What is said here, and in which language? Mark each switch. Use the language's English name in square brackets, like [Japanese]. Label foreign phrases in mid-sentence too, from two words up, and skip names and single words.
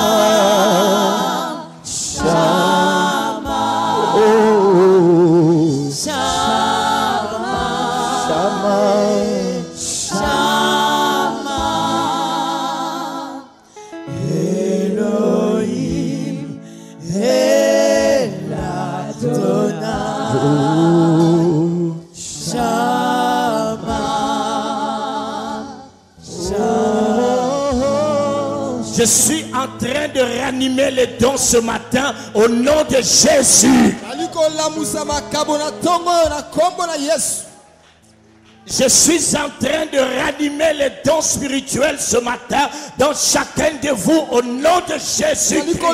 [French] Shama, oh Shama, Shama, Shama, Elohim, Eladonai, Shama. Je suis en train de ranimer les dons ce matin au nom de Jésus. Je suis en train de ranimer les dons spirituels ce matin dans chacun de vous au nom de Jésus.